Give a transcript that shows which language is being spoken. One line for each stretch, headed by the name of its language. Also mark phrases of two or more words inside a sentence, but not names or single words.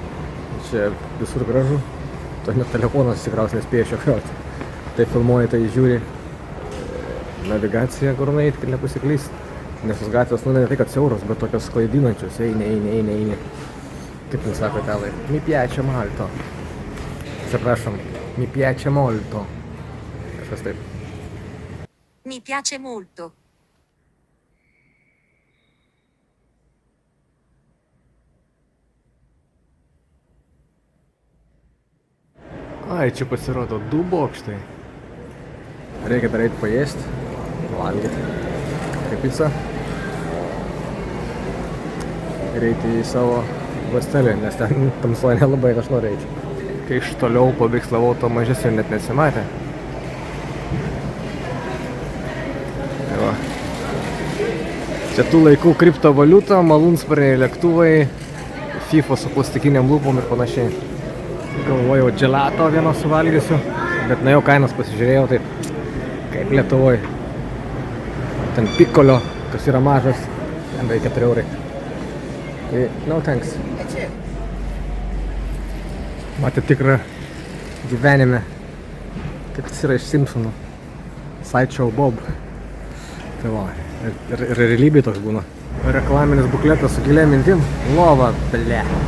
Lithuanian: Čia visur gražu. To net telefonas tikriausiai nespėja šio krauti. Tai filmuoji, tai žiūri navigaciją, kur nueit, kad nepasiklyst. Nes tos gatvės, nu ne tai, kad siauros, bet tokios klaidinančios. Eini. Kaip jums sako italai?
Italian: Mi piace molto. Atsiprašom. Mi piace molto.
Lithuanian: Kažkas taip.
Italian: Mi piace molto. Ai,
Lithuanian: čia pasirodo 2 bokštai. Reikia dar eiti paėsti, valgyti. Kaip pica. Ir eiti į savo hostelį, nes ten tamsoje nelabai aš noriu eiti. Kai iš toliau paveikslavau, to mažesnio net nesimatė. Tai va. Čia tų laikų kriptovaliuta, malūnsparniai lėktuvai, FIFA su plastikiniam lūpom ir panašiai. Galvojau, gelato vieno suvalgysiu, bet nuėjau kainas pasižiūrėjau, taip kaip Lietuvoj. Ten pikolio, kas yra mažas, ten beveik 4 eurai.
English: Tai no thanks.
Lithuanian: Matė tikrą gyvenime, kaip jis yra iš Simpsonų. Sideshow Bob. Tai va, ir realybėj toks būna. Reklaminis bukletas su gilia mintim. Lova, ble.